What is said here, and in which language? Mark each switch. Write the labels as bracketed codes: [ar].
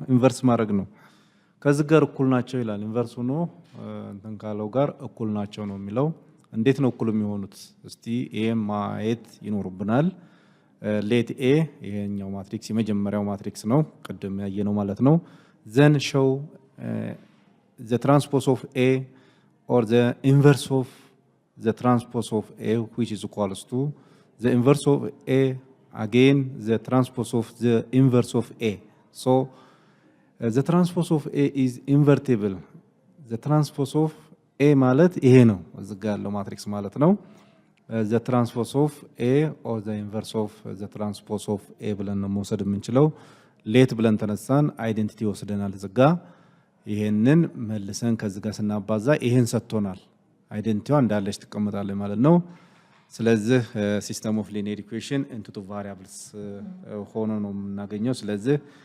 [am] ኢንቨርስ ማድረግ ነው። ከዚህ ጋር እኩል ናቸው ይላል። ኢንቨርስ ሆኖ እንትን ካለው ጋር እኩል ናቸው ነው የሚለው። እንዴት ነው እኩል የሚሆኑት? እስቲ ኤ ማየት ይኖርብናል። ሌት ኤ ይሄኛው ማትሪክስ የመጀመሪያው ማትሪክስ ነው ቅድም ያየነው ማለት ነው። [en] then show the transpose of A or the inverse of the transpose of A, which is equals to the inverse of A, again the transpose of the inverse of A. So the transpose of A is invertible. The transpose of A [am] ማለት ይሄ ነው እዚህ ጋር ያለው ማትሪክስ ማለት ነው [en] the transpose of A [am] or the inverse of the transpose of A ብለን ነው መውሰድ የምንችለው ሌት ብለን ተነሳን አይዴንቲቲ ወስደናል እዚህ ጋር ይሄንን መልሰን ከዚህ ጋር ስናባዛ ይሄን ሰጥቶናል አይዴንቲቲዋ እንዳለች ተቀምጣለች ማለት ነው ስለዚህ ሲስተም ኦፍ ሊኒየር ኢኩዌሽን ኢንቱ ቱ ቫሪያብልስ ሆኖ ነው የምናገኘው ስለዚህ